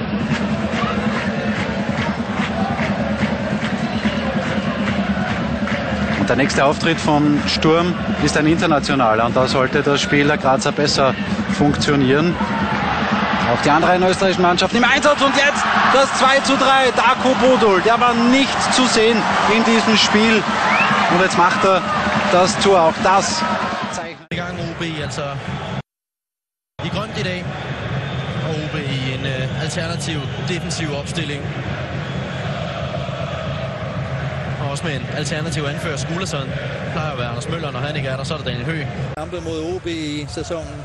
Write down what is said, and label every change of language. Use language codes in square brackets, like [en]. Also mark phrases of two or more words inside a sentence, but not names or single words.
[de] Und der nächste Auftritt vom Sturm ist ein internationaler und da sollte das Spiel der Grazer besser funktionieren. Auch die anderen österreichischen Mannschaften im Einsatz und jetzt das 2:3. Darko Bodul, der war nicht zu sehen in diesem Spiel und jetzt macht er das Tor. Auch das zeichnet. [da] I gang OB altså i grønt i dag, og OB i en alternativ defensiv opstilling. Og også med en alternativ anfører. Skulderson plejer at være Anders Møller, når han ikke er der, så er det Daniel Høgh. Kampe mod OB i sæsonen.